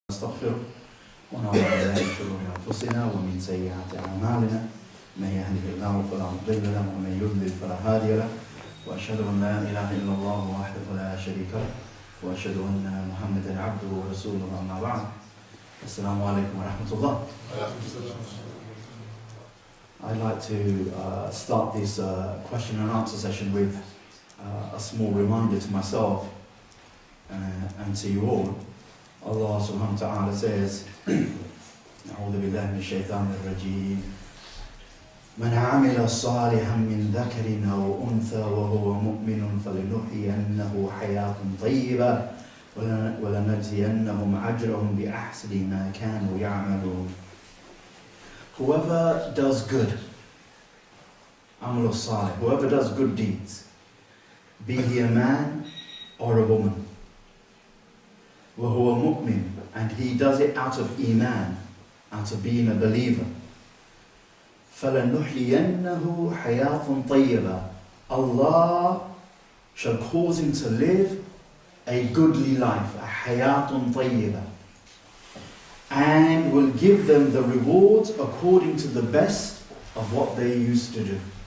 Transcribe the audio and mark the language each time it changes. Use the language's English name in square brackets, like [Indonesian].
[Arabic] ونستغفره ونعوذ بالله من شرور أنفسنا ومن سيئات أعمالنا من يهده الله فلا مضل له ومن يضلل فلا هادي له وأشهد أن لا إله إلا الله وحده لا شريك له وأشهد أن محمدا عبده ورسوله أما بعد السلام عليكم ورحمة الله. [English] I'd like to start this question and answer session with a small reminder to myself and to you all. [Arabic] Allah subhanahu wa ta'ala says, أعوذ بالله من الشيطان الرجيم من عمل صالحا من ذكر أو أنثى وهو مؤمن فلنحيينه حياة طيبة ولنجزينهم أجرهم بأحسن ما كانوا يعملون. [English] Whoever does good, amal salih, whoever does good deeds, be he a man or a woman, [Arabic] وهو مؤمن, [English] and he does it out of iman, out of being a believer, [Arabic] فَلَنُحْيِيَنَّهُ حَيَاةٌ طَيِّبَةٌ, [English] Allah shall cause him to live a goodly life, a حَيَاةٌ طَيِّبَةٌ, and will give them the rewards according to the best of what they used to do.